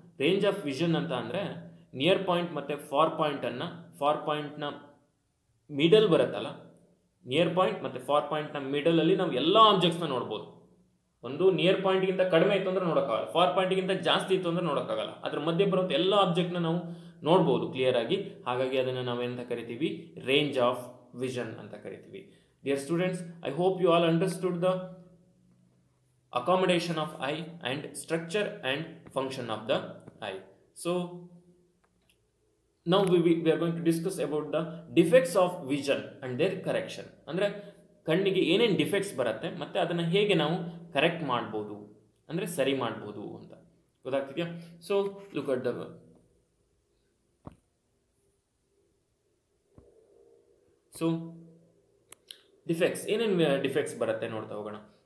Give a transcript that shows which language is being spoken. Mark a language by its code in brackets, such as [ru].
[kn] Range of vision ಅಂತ ಅಂದರೆ near point ಮತ್ತು ಫಾರ್ ಪಾಯಿಂಟ್ನ ಮಿಡಲ್ ಬರುತ್ತಲ್ಲ, ನಿಯರ್ ಪಾಯಿಂಟ್ ಮತ್ತು ಫಾರ್ ಪಾಯಿಂಟ್ನ ಮಿಡಲಲ್ಲಿ ನಾವು ಎಲ್ಲ ಆಬ್ಜೆಕ್ಟ್ಸ್ನ ನೋಡ್ಬೋದು. ಒಂದು ನಿಯರ್ ಪಾಯಿಂಟ್ಗಿಂತ ಕಡಿಮೆ ಇತ್ತು ಅಂದರೆ ನೋಡೋಕ್ಕಾಗಲ್ಲ, ಫಾರ್ ಪಾಯಿಂಟ್ಗಿಂತ ಜಾಸ್ತಿ ಇತ್ತು ಅಂದರೆ ನೋಡೋಕ್ಕಾಗಲ್ಲ. ಅದ್ರ ಮಧ್ಯೆ ಬರುವಂಥ ಎಲ್ಲ ಆಬ್ಜೆಕ್ಟ್ನ ನಾವು ನೋಡ್ಬೋದು ಕ್ಲಿಯರ್ ಆಗಿ. ಹಾಗಾಗಿ ಅದನ್ನು ನಾವೇನಂತ ಕರಿತೀವಿ, ರೇಂಜ್ ಆಫ್ ವಿಷನ್ ಅಂತ ಕರಿತೀವಿ. [en] Dear students, I hope you all understood the accommodation of eye and structure and function of the eye. So now we are going to discuss about the defects of vision and their correction. [kn] ಅಂದರೆ ಕಣ್ಣಿಗೆ ಏನೇನು defects ಬರುತ್ತೆ ಮತ್ತು ಅದನ್ನು ಹೇಗೆ ನಾವು correct ಮಾಡ್ಬೋದು, ಅಂದರೆ ಸರಿ ಮಾಡ್ಬೋದು ಅಂತ. ಗೊತ್ತಾಗ್ತಿದೆಯಾ. [en] so look at the defects, [kn] ಏನೇನು ಡಿಫೆಕ್ಟ್ಸ್ ಬರುತ್ತೆ ನೋಡ್ತಾ ಹೋಗೋಣ.